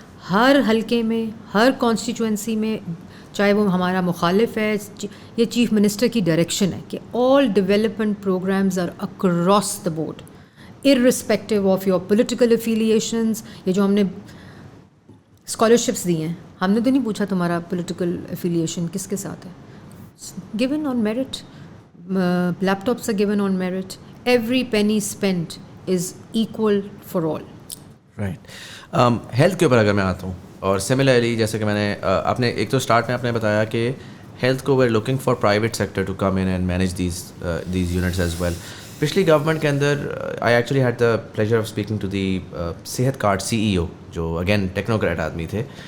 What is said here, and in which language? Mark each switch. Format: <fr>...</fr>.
<ur>ہر حلقے میں, ہر کانسٹیچوئنسی میں, چاہے وہ ہمارا مخالف ہے, یہ چیف منسٹر کی ڈائریکشن ہے کہ</ur> <en>All development programmes are across the board irrespective of your political affiliations.</en> <ur>یہ جو ہم نے اسکالرشپس دی ہیں, ہم نے تو نہیں پوچھا تمہارا پولیٹیکل افیلیشن کس کے ساتھ ہے.</ur> <en>given on merit, laptops are given on merit, every penny spent is equal for all. Right.</en> <ur>Health کے اوپر اگر میں آتا ہوں, اور سملرلی جیسے کہ میں نے آپ نے ایک تو اسٹارٹ میں آپ نے بتایا کہ ہیلتھ کو</ur> <en>We are looking for private sector to come in and manage these units as well.</en> <ur>پچھلی گورنمنٹ کے اندر</ur> <en>I actually had the pleasure of speaking to the صحت card CEO</en> <ur>جو اگین ٹیکنوکریٹ آدمی تھے.</ur>